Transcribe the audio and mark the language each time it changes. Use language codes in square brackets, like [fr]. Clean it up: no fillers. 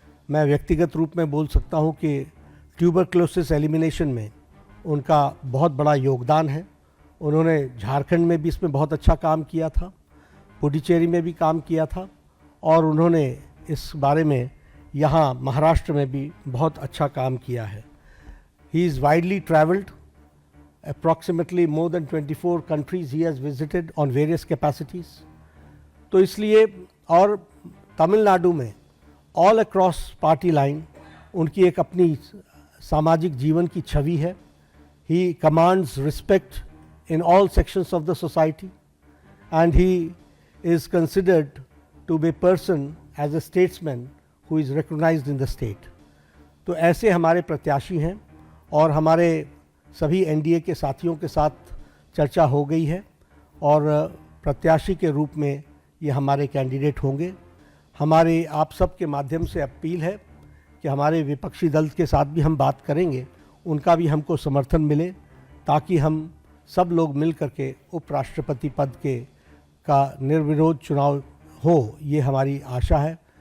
[hi] मैं व्यक्तिगत रूप में बोल सकता हूं कि ट्यूबरक्लोसिस एलिमिनेशन में उनका बहुत बड़ा योगदान है। उन्होंने झारखंड में भी इसमें बहुत अच्छा काम किया था, पुडुचेरी में भी काम किया था और उन्होंने इस बारे में यहाँ महाराष्ट्र में भी बहुत अच्छा काम किया है। [en] He is widely travelled approximately more than 24 countries he has visited on various capacities. [hi] तो इसलिए और तमिलनाडु में [en] all across party line [hi] उनकी एक अपनी सामाजिक जीवन की छवि है. [en] He commands respect in all sections of the society and he is considered to be a person as a statesman who is recognized in the state. [hi] तो ऐसे हमारे प्रत्याशी हैं और हमारे सभी एनडीए के साथियों के साथ चर्चा हो गई है और प्रत्याशी के रूप में ये हमारे कैंडिडेट होंगे. हमारे आप सब के माध्यम से अपील है कि हमारे विपक्षी दल के साथ भी हम बात करेंगे, उनका भी हमको समर्थन मिले ताकि हम सब लोग मिल करके उपराष्ट्रपति पद के का निर्विरोध चुनाव हो, ये हमारी आशा है.